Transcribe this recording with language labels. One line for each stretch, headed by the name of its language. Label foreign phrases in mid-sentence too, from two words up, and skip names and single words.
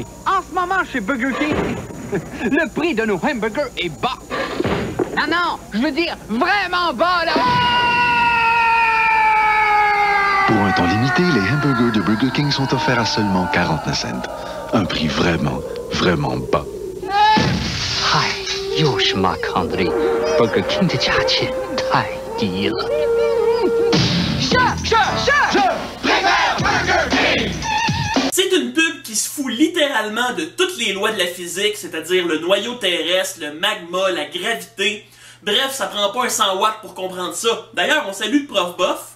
French: En ce moment, chez Burger King, le prix de nos hamburgers est bas. Non, je veux dire vraiment bas, là! Pour un temps limité, les hamburgers de Burger King sont offerts à seulement 49 cents. Un prix vraiment, vraiment bas.
Chinese: Hi, 又是 Marc-André. Burger King 的价钱太低了。
French: C'est une pub qui se fout littéralement de toutes les lois de la physique, c'est-à-dire le noyau terrestre, le magma, la gravité. Bref, ça prend pas un 100 watts pour comprendre ça. D'ailleurs, on salue le prof Boff.